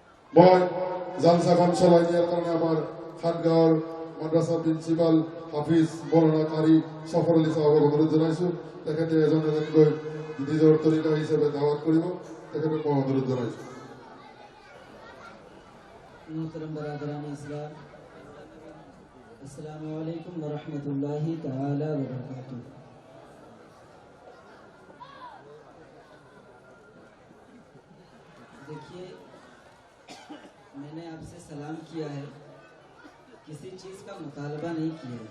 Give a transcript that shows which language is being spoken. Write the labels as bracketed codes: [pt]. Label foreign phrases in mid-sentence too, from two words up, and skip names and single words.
[as] মই জালসাখন চলাই দিয়াৰ কাৰণে আমাৰ খানগাঁৱৰ মাদ্ৰাছাৰ প্ৰিন্সিপাল হাফিজ মৌলানা কাৰী সফৰ আলী চাহাবক অনুৰোধ জনাইছোঁ। তেখেতে এজন এজনকৈ নিজৰ তৰিকা হিচাপে দাৱাত কৰিব, তেখেতক মই অনুৰোধ জনাইছোঁ। [ur] محترم برادران اسلام، [ar] السلام علیکم ورحمۃ اللہ تعالی وبرکاتہ۔ [ur] دیکھیے، میں نے آپ سے سلام کیا ہے، کسی چیز کا مطالبہ نہیں کیا ہے۔